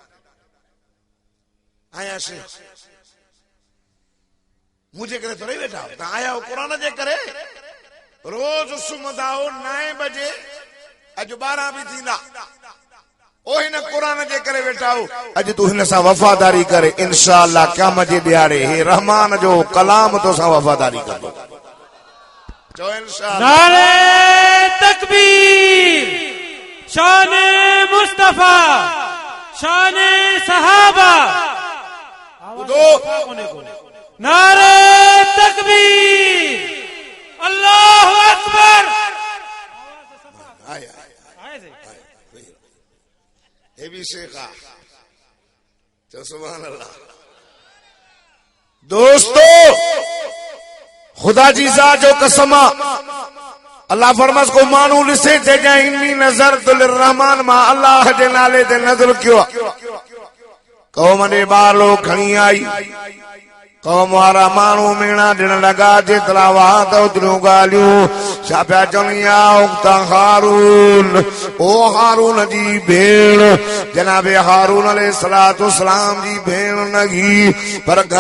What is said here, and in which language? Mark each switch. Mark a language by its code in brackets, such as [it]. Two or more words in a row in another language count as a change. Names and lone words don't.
[sd] आया शेख मुझे करे थोड़ी वेठा हो तव्हां आया हो क़ुरान जे करे रोज सुम्हंदा हो 9 बजे अॼु 12 बि थींदा ओ हिन क़ुरान जे करे वेठा हो अॼु तूं हिन सां वफ़ादारी करे इंशाअल्लाह क़यामत जे ॾियारे हे रहमान जो कलाम तोसां वफ़ादारी कंदो चओ इंशाअल्लाह [ur] نعرۂ تکبیر شانِ مصطفیٰ شانِ صحابہ दो نعرۂ تکبیر [ar] الله أكبر [sd] ये भी शेखा तो [ar] سبحان الله [sd] दोस्तों खुदा जी ज़ात जो कसम अल्लाह फरमास को मानू ॾिसे चइजां [ar] إني نذرت للرحمن [sd] मां अल्लाह जे नाले ते नज़र कयो क़ौम ॾे ॿारलो खणी आई क़ौम वारा माण्हू मेणा ॾियण लॻा जेतिरा वाह त ओतिरियूं ॻाल्हियूं छा पिया चवनि [ar] يا أخت هارون [sd] ओ हारून जी भेण जनाबे हारून [ar] عليه الصلاة والسلام [sd] जी भेण नगी पर घर